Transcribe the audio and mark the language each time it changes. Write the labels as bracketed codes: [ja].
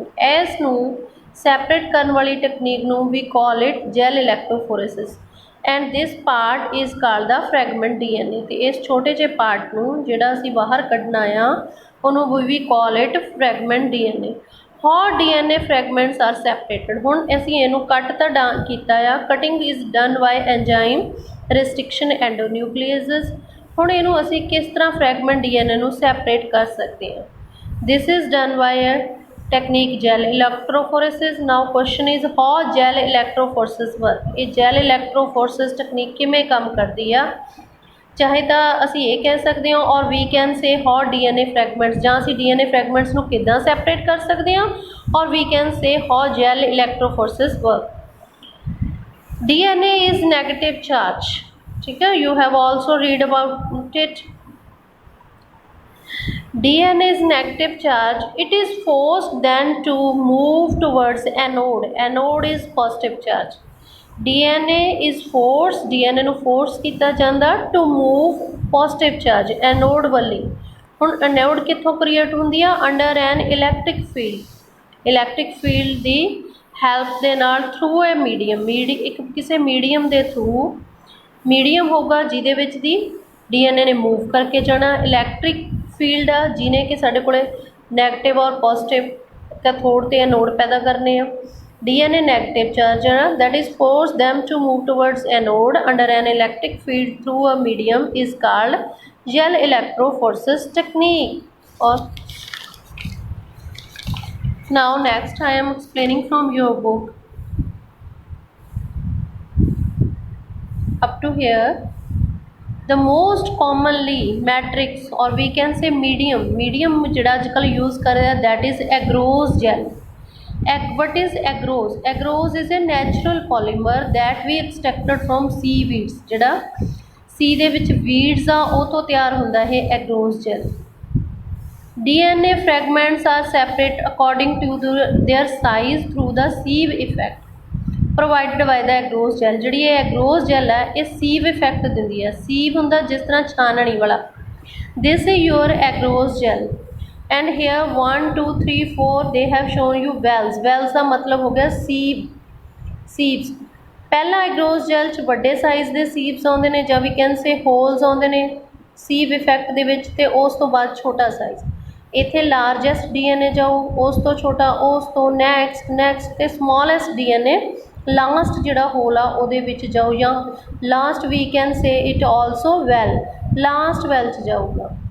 [pa] ਇਸ ਨੂੰ separate ਕਰਨ ਵਾਲੀ technique ਨੂੰ [en] we call it gel electrophoresis and this part is called the fragment DNA। [pa] ਤੇ ਇਸ ਛੋਟੇ ਜਿਹੇ part ਨੂੰ ਜਿਹੜਾ ਅਸੀਂ ਬਾਹਰ ਕੱਢਣਾ ਆ ਉਹਨੂੰ [en] we call it fragment DNA। how DNA fragments are separated, [pa] ਹੁਣ ਅਸੀਂ ਇਹਨੂੰ ਕੱਟ ਤਾਂ ਕੀਤਾ ਆ, [en] Cutting is done by enzyme restriction endonucleases. [pa] ਹੁਣ ਇਹਨੂੰ ਅਸੀਂ ਕਿਸ ਤਰ੍ਹਾਂ ਫਰੈਗਮੈਂਟ DNA ਨੂੰ ਸੈਪਰੇਟ ਕਰ ਸਕਦੇ ਹਾਂ? [en] This is done by a technique gel electrophoresis. Now question is how gel electrophoresis work. [pa] ਇਹ ਜੈਲ ਇਲੈਕਟ੍ਰੋਫੋਰਸਿਸ ਟੈਕਨੀਕ ਕਿਵੇਂ ਕੰਮ ਕਰਦੀ ਆ? ਚਾਹੇ ਤਾਂ ਅਸੀਂ ਇਹ ਕਹਿ ਸਕਦੇ ਹਾਂ [en] ਔਰ we can say how DNA fragments, [pa] ਜਾਂ ਅਸੀਂ DNA ਫਰੈਗਮੈਂਟਸ ਨੂੰ ਕਿੱਦਾਂ ਸੈਪਰੇਟ ਕਰ ਸਕਦੇ ਹਾਂ, [en] ਔਰ we can say how gel electrophoresis work. DNA is negative charge, [pa] ਠੀਕ ਹੈ, [en] You have also read about it. DNA is negative charge, it is forced then to move towards anode, anode is positive charge। DNA is forced, DNA [pa] ਨੂੰ force ਕੀਤਾ ਜਾਂਦਾ [en] to move positive charge anode [pa] Valli. ਹੁਣ anode ਕਿੱਥੋਂ create ਹੁੰਦੀ ਆ? [en] under an electric field, [pa] electric field ਦੀ help ਦੇ ਨਾਲ [en] through a medium, [pa] ਇੱਕ ਕਿਸੇ ਮੀਡੀਅਮ ਦੇ ਥਰੂ, ਮੀਡੀਅਮ ਹੋਊਗਾ ਜਿਹਦੇ ਵਿੱਚ ਦੀ DNA ਨੇ ਮੂਵ ਕਰਕੇ ਜਾਣਾ। ਇਲੈਕਟ੍ਰਿਕ ਫੀਲਡ ਆ ਜਿਹਨੇ ਕਿ ਸਾਡੇ ਕੋਲੇ ਨੈਗੇਟਿਵ ਔਰ ਪੋਜ਼ਿਟਿਵ ਕੈਥੋਡ ਤੇ ਐਨੋਡ ਪੈਦਾ ਕਰਨੇ ਆ। [en] DNA negative charge that is force them to move towards anode under an electric field through a medium is called gel electrophoresis technique। Or now next I am explaining from your book up to here। the most commonly matrix or we can say medium [pa] ਜਿਹੜਾ ਅੱਜ ਕੱਲ੍ਹ use ਕਰ ਰਿਹਾ [en] that is agarose gel। what is agarose? agarose is a natural polymer that we extracted from seaweeds। [pa] ਜਿਹੜਾ sea ਦੇ ਵਿੱਚ weeds ਆ ਉਹ ਤੋਂ ਤਿਆਰ ਹੁੰਦਾ ਹੈ agarose gel। [en] DNA fragments are separate according to their size through the sieve effect provided by the agarose gel। [pa] ਜਿਹੜੀ ਇਹ agarose gel ਹੈ ਇਹ sieve effect ਦਿੰਦੀ ਹੈ। sieve ਹੁੰਦਾ ਜਿਸ ਤਰ੍ਹਾਂ ਛਾਨਣੀ ਵਾਲਾ। [en] this is your agarose gel and here 1 2 3 4 they have shown you wells। [pa] wells ਦਾ ਮਤਲਬ ਹੋ ਗਿਆ sieves। ਪਹਿਲਾ agarose gel 'ਚ ਵੱਡੇ ਸਾਈਜ਼ ਦੇ sieves ਆਉਂਦੇ ਨੇ ਜਾਂ [en] we can say holes [pa] ਆਉਂਦੇ ਨੇ sieve effect ਦੇ ਵਿੱਚ, ਤੇ ਉਸ ਤੋਂ ਬਾਅਦ ਛੋਟਾ ਸਾਈਜ਼। ਇੱਥੇ ਲਾਰਜੈਸਟ DNA ਜਾਊ, ਉਸ ਤੋਂ ਛੋਟਾ, ਉਸ ਤੋਂ ਨੈਕਸਟ ਤੇ ਸਮੋਲੈਸਟ DNA ਲਾਸਟ ਜਿਹੜਾ ਹੋਲ ਆ ਉਹਦੇ ਵਿੱਚ ਜਾਊ, ਜਾਂ last [en] we can say it also well, [pa] last well 'ਚ ਜਾਊਗਾ।